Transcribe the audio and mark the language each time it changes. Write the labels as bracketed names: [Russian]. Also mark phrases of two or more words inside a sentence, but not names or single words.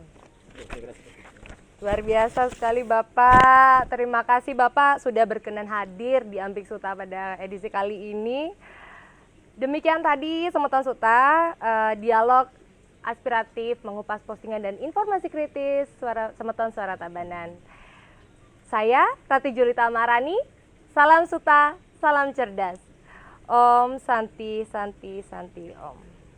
[Indonesian] Ya, saya kira seperti itu. Luar biasa sekali Bapak. Terima kasih Bapak sudah berkenan hadir di Ampik Suta pada edisi kali ini. Demikian tadi Semeton Suta, dialog aspiratif, mengupas postingan dan informasi kritis Semeton Suara Tabanan. Saya Rati Julita Marani, salam Suta, salam cerdas. [Sanskrit] Om Santi Santi Santi Om.